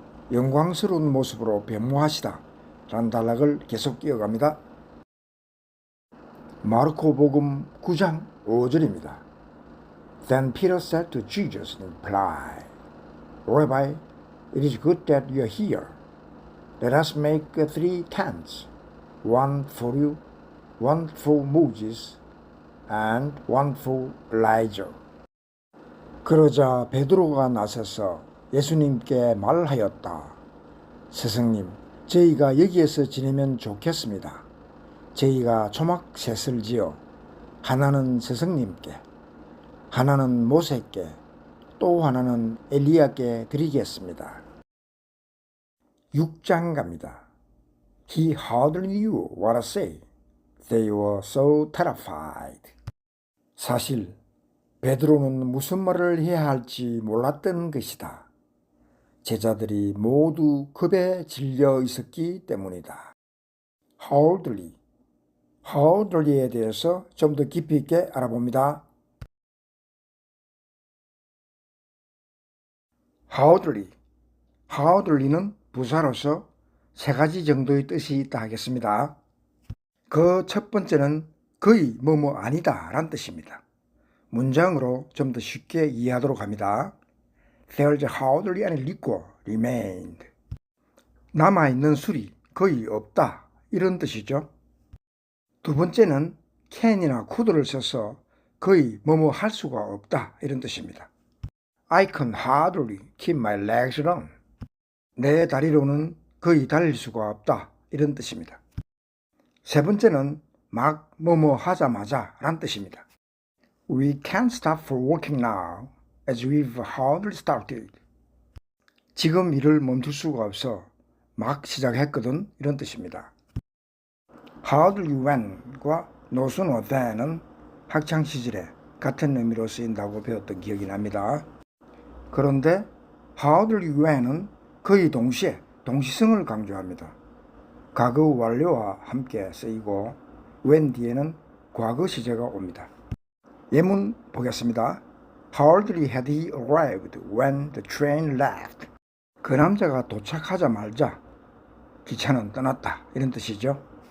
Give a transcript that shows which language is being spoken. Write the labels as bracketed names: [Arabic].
[Korean] 영광스러운 모습으로 변모하시다 라는 단락을 계속 이어갑니다. 마르코복음 9장 5절입니다. [English] Then Peter said to Jesus in reply, Rabbi, it is good that you are here. Let us make 3 tents, one for you, one for Moses, and one for Elijah. [Korean] 그러자 베드로가 나서서 예수님께 말하였다. 스승님, 저희가 여기에서 지내면 좋겠습니다. 저희가 초막셋을 지어 하나는 스승님께, 하나는 모세께, 또 하나는 엘리야께 드리겠습니다. 6장 갑니다. [English] He hardly knew what to say. They were so terrified. [Korean] 사실 베드로는 무슨 말을 해야 할지 몰랐던 것이다. 제자들이 모두 겁에 질려 있었기 때문이다. hardly에 대해서 좀 더 깊이 있게 알아봅니다. hardly는 부사로서 3가지 정도의 뜻이 있다 하겠습니다. 그 첫 번째는 거의 뭐뭐 아니다 라는 뜻입니다. 문장으로 좀 더 쉽게 이해하도록 합니다. [English] There's hardly any liquor remained. [Korean] 남아있는 술이 거의 없다 이런 뜻이죠. 두 번째는 can이나 could를 써서 거의 뭐뭐 할 수가 없다 이런 뜻입니다. [English] I can hardly keep my legs on. [Korean] 내 다리로는 거의 달릴 수가 없다 이런 뜻입니다. 세 번째는 막 뭐뭐 하자마자 란 뜻입니다. [English] We can't stop for working now as we've hardly started. [Korean] 지금 일을 멈출 수가 없어 막 시작했거든 이런 뜻입니다. hardly when과 no sooner than은 학창시절에 같은 의미로 쓰인다고 배웠던 기억이 납니다. 그런데 hardly when은 거의 동시에 동시성을 강조합니다. 과거 완료와 함께 쓰이고 when 뒤에는 과거 시제가 옵니다. 예문 보겠습니다. [English] Hardly had he arrived when the train left. [Korean] 그 남자가 도착하자마자 기차는 떠났다 이런 뜻이죠.